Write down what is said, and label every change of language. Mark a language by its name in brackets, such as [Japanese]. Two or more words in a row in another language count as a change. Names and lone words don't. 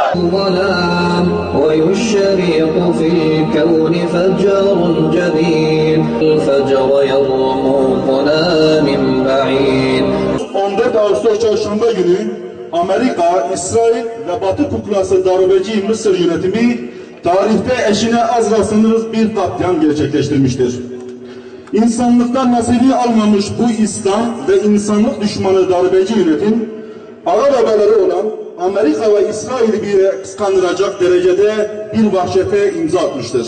[Arabic] الظلام ويشرق في الكون فجر جديد الفجر يرمقنا من بعيد. [Turkish] 14 Ağustos Çarşamba günü Amerika, İsrail ve Batı kuklası darbeci Mısır yönetimi tarihte eşine az rastlanır bir katliam gerçekleştirmiştir. İnsanlıktan nasibi almamış bu İslam ve insanlık düşmanı darbeci yönetim, ağa babaları olan Amerika ve İsrail'i bir kıskandıracak derecede bir vahşete imza atmıştır.